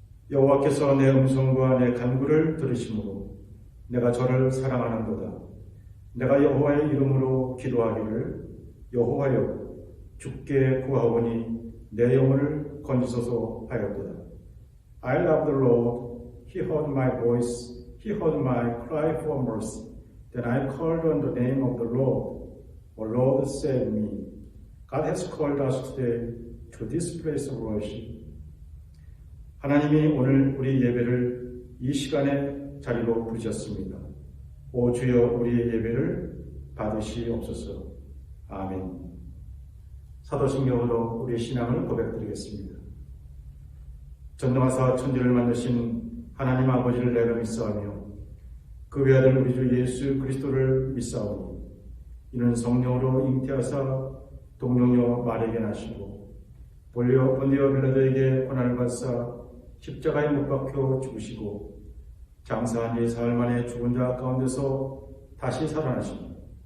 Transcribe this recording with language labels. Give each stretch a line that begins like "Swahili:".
Korean: 여호와께서 내 음성과 내 간구를 들으심으로 내가 저를 사랑하는도다. 내가 여호와의 이름으로 기도하기를 여호와여 주께 구하오니 내 영혼을 건지소서 하였도다.
English: I love the Lord. He heard my voice. He heard my cry for mercy. Then I called on the name of the Lord. O Lord, save me. God has called us today to this place of worship.
Korean: 하나님이 오늘 우리 예배를 이 시간의 자리로 부르셨습니다. 오 주여 우리의 예배를 받으시옵소서. 아멘. 사도신경으로 우리의 신앙을 고백드리겠습니다. 전능하사 천지를 만드신 하나님 아버지를 내가 믿사오며 그 외아들 우리 주 예수 그리스도를 믿사오니 이는 성령으로 잉태하사 동령녀 마리아에게 나시고 본디오 빌라도에게 고난을 받사 십자가에 못 박혀 죽으시고 장사한 지 사흘 만에 죽은 자 가운데서 다시 살아나시니